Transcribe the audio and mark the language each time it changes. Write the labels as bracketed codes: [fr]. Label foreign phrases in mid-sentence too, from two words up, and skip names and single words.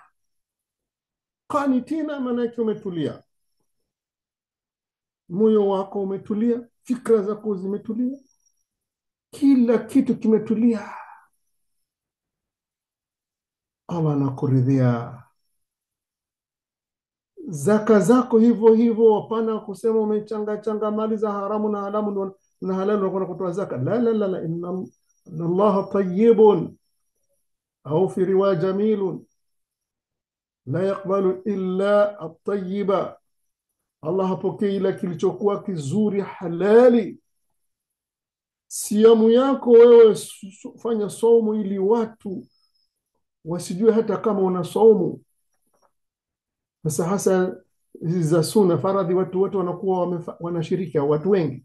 [sw] Qanitina maana yake umetulia, moyo wako umetulia, fikra zako zimetulia, kila kitu kimetulia. Allah anakuridhia. Zaka zako hivyo hivyo, hapana kusema umechanga mali za haramu na haramu na halali unakwenda kutoa zaka. [ar] لا إن الله طيب أو في رواية جميل لا يقبل إلا الطيب. [sw] Allah hapokei ila kilichokuwa kizuri halali. Siamu yako wewe fanya saumu ili watu wasijue hata kama una saumu. Sasa hasa za sunna faradhi, watu wote wanakuwa wanashiriki, watu wengi.